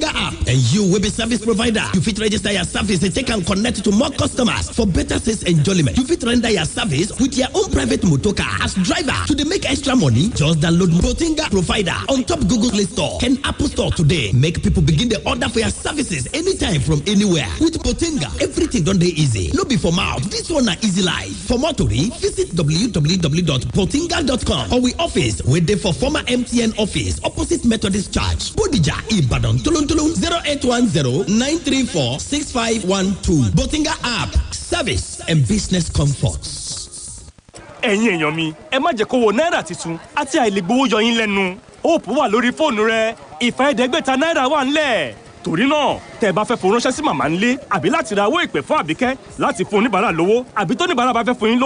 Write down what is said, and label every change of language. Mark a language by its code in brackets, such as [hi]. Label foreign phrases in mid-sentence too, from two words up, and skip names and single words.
[pcm] And you will be service provider. You fit register your service and take and connect to more customers for better sales enjoyment. You fit render your service with your own private motor car as driver. To dey make extra money, just download Botinga Provider on top Google Play Store and Apple Store today. Make people begin the order for your services anytime from anywhere. With Botinga, everything done dey easy. No be for mouth. This one na easy life. For more tori, visit www.botinga.com or we office wey dey for former MTN office opposite Methodist Church, Bodija, Ibadan, Tulun 0810-934-6512. Botinga app, service and business comforts. [yo] Ẹ̀yin èèyàn mi, ẹ má jẹ́ kó wo náírà titun àti àìlègbówó yọ yín lẹ́nu. Hope wà lórí fóònù rẹ, ìfẹ́ẹ̀ẹ́dẹ́gbẹ̀ta náírà wà ńlẹ̀. Torí náà, tẹ́ bá fẹ́ fowó ránṣẹ́ sí màmá ńlé àbí láti ra owó ìpè fún Àbíkẹ́ láti fún oníbàárà lówó àbí tó oníbàárà bá fẹ́ fún yín lówó.